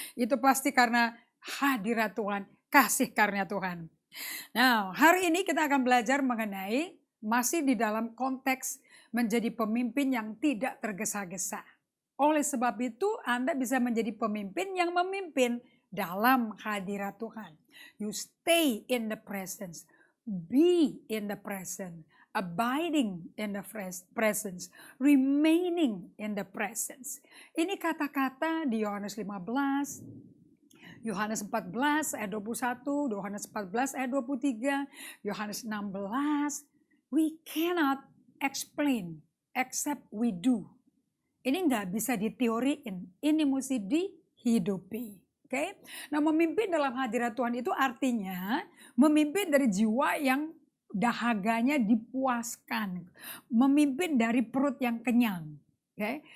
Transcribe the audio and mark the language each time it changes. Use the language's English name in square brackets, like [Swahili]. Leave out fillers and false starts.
[Indonesian] Itu pasti karena hadirat Tuhan, kasih karunia Tuhan. Nah, hari ini kita akan belajar mengenai masih di dalam konteks menjadi pemimpin yang tidak tergesa-gesa. Oleh sebab itu, Anda bisa menjadi pemimpin yang memimpin dalam hadirat Tuhan. [English] You stay in the presence, be in the presence, abiding in the presence, remaining in the presence. [Indonesian] Ini kata-kata di Yohanes 15, Yohanes 14 ayat 21, Yohanes 14 ayat 23, Yohanes 16. [English] We cannot explain except we do. [Indonesian] Ini nggak bisa diteoriin, ini mesti dihidupi. Oke? Nah, memimpin dalam hadirat Tuhan itu artinya memimpin dari jiwa yang dahaganya dipuaskan, memimpin dari perut yang kenyang. Oke?